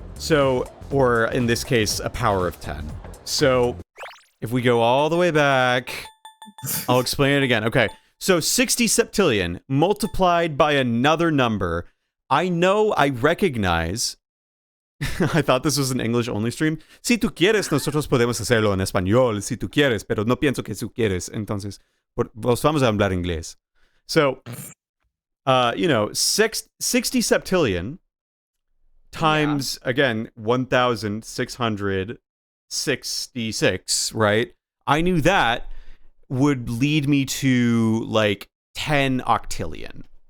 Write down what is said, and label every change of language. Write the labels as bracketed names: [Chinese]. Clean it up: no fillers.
[English] So, or in this case, a power of 10. So, if we go all the way back, I'll explain it again. Okay, so 60 septillion multiplied by another number. I recognize. I thought this was an English-only stream. [Spanish] Si tú quieres, nosotros podemos hacerlo en español, si tú quieres, pero no pienso que tú quieres. Entonces, vos vamos a hablar inglés. [English] So, 60 septillion times, again, 1,666, right? I knew that would lead me to, like, 10 octillion.